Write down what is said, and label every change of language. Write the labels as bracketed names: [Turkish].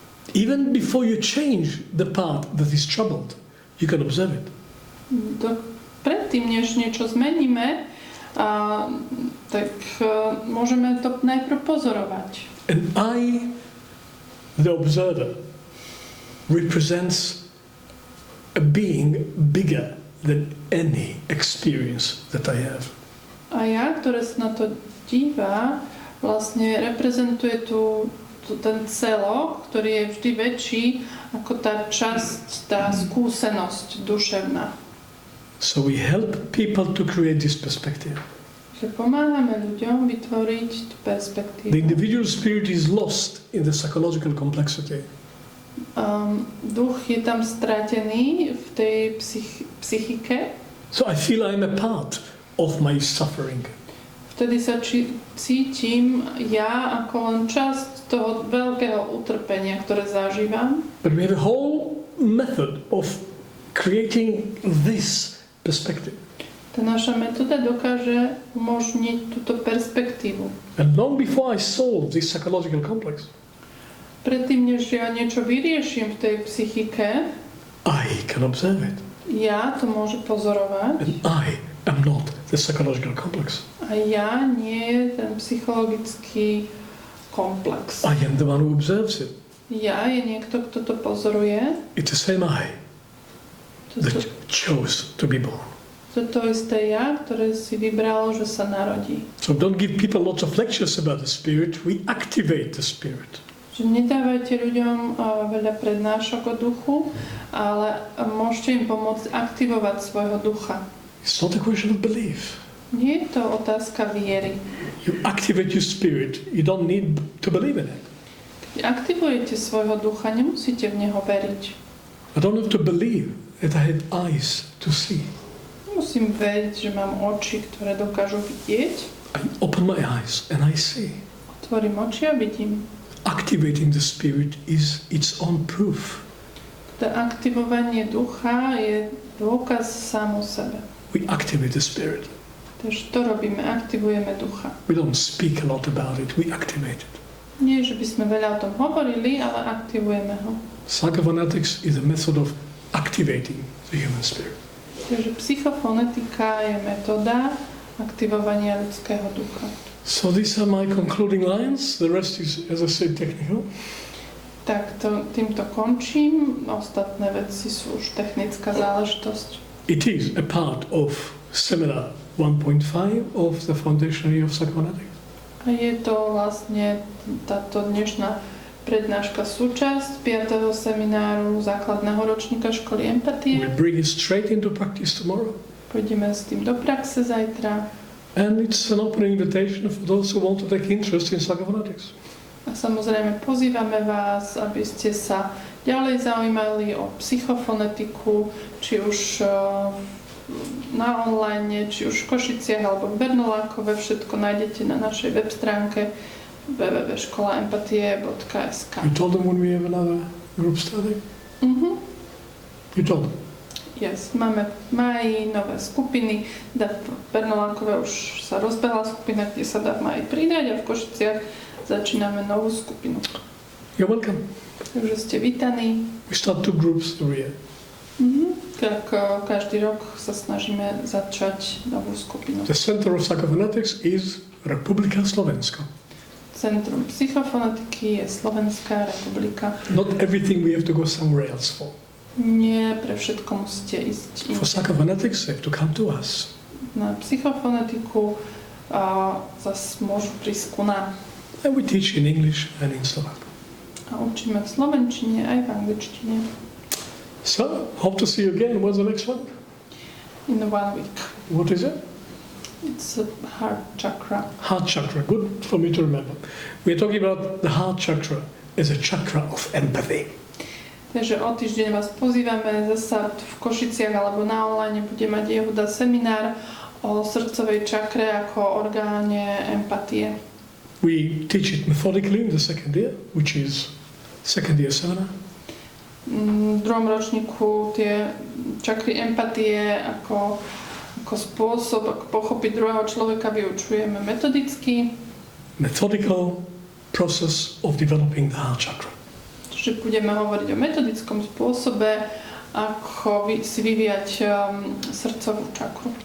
[English] Even before you change the part that is troubled, you can observe it. [Slovak] Predtým, než niečo zmeníme, tak môžeme to najprv pozorovať. [English] And I, the observer, represents a being bigger than any experience that I have. [Slovak] A ja, ktoré sa na to díva, vlastne reprezentuje ten celok, ktorý je vždy väčší ako tá časť, tá skúsenosť duševná. [English] So we help people to create this perspective. [Slovak] Že pomáhame ľuďom vytvoriť tú perspektívu. [English] The individual spirit is lost in the psychological complexity. [Slovak] Duch je tam stratený v tej psychike. [English] So I feel I'm a part of my suffering. [Slovak] Vtedy sa cítim ja ako len časť toho veľkého utrpenia, ktoré zažívam. [English] But we have a whole method of creating this perspective. [Slovak] Tá naša metóda dokáže umožniť túto perspektívu. [English] And long before I solve this psychological complex, [Slovak] Predtým, než ja niečo vyrieším v tej psychike, [English] I can observe it. [Slovak] ja to môžem pozorovať. [English] And I am not the psychological complex. [Slovak] A ja nie je ten psychologický komplex. [English] I am the one who observes it. [Slovak] Ja je niekto, kto to pozoruje. [English] It's the same I that chose to be born. [Slovak] To je to isté ja, ktoré si vybralo, že sa narodí. [English] So don't give people lots of lectures about the spirit. We activate the spirit. [Slovak] Že nedávajte ľuďom veľa prednášok o duchu, ale môžete im pomôcť aktivovať svojho ducha. [English] It's not a question of belief. [Slovak] Nie je to otázka viery. [English] You activate your spirit. You don't need to believe in it. [Slovak] Keď aktivujete svojho ducha, nemusíte v neho veriť. [English] I don't have to believe that I have eyes to see. [Slovak] Musím veriť, že mám oči, ktoré dokážu vidieť. [English] I open my eyes and I see. [Slovak] Otvorím oči a vidím. [English] Activating the spirit is its own proof. [Slovak] To aktivovanie ducha je dôkaz sám o sebe. [English] We activate the spirit. [Slovak] Takže to robíme, aktivujeme ducha. [English] We don't speak a lot about it, we activate it. [Slovak] Nie, že by sme veľa o tom hovorili, ale aktivujeme ho. [English] Psychophonetics is a method of activating the human spirit. [Slovak] Takže psychofonetika je metóda aktivovania ľudského ducha. [English] So these are my concluding lines. The rest is, as I said, technical. [Slovak] Tak týmto končím. Ostatné veci sú už technická záležitosť. [English] It is a part of seminar 1.5 of the Foundation of Psychophonetics. [Slovak] A je to vlastne táto dnešná prednáška súčasť 5. semináru základného ročníka Školy Empatie. [English] We bring it straight into practice tomorrow. [Slovak] Pôjdeme s tým do praxe zajtra. [English] And it's an open invitation for those who want to take interest in psychophonetics. [Slovak] A samozrejme pozývame vás, aby ste sa ďalej zaujímali o psychofonetiku, či už na online, či už v Košiciach alebo v Bernolákove. Všetko nájdete na našej web stránke www.skolaempathie.sk. [English] You told them when we have another group study? You told them? Yes, [Slovak] máme v máji nové skupiny. V Bernolákove už sa rozbehla skupina, kde sa dá v máji pridať, a v Košiciach začíname novú skupinu. [English] You're welcome. [Slovak] Takže ste vítaní. [English] We start 2 groups every year. [Slovak] Tak každý rok sa snažíme začať novú skupinu. [English] The center of psychophonetics is Republika Slovenska. [Slovak] Centrum psychofonetiky je Slovenská republika. [English] Not everything we have to go somewhere else for. [Slovak] Nie pre všetko musíte ísť [English] For psychophonetics, they have to come to us. [Slovak] na psychofonetiku a zase môžu prísť ku nám. [English] And we teach in English and in Slovak. [Slovak] A učíme v slovenčine aj v angličtine. [English] So, hope to see you again. When's the next one? In 1 week. What is it? It's a heart chakra. Heart chakra, good for me to remember. We're talking about the heart chakra as a chakra of empathy. [Slovak] Takže o týždeň vás pozývame zasa v Košiciach alebo na online bude mať Yehuda seminár o srdcovej čakre ako orgáne empatie. [English] We teach it methodically in the second year, which is second year seminar. [Slovak] V druhom ročníku tie čakry empatie ako spôsob, ako pochopiť druhého človeka vyučujeme metodicky. [English] Methodical process of developing the heart chakra. [Slovak] Čiže budeme hovoriť o metodickom spôsobe, ako si vyvíjať srdcovú čakru.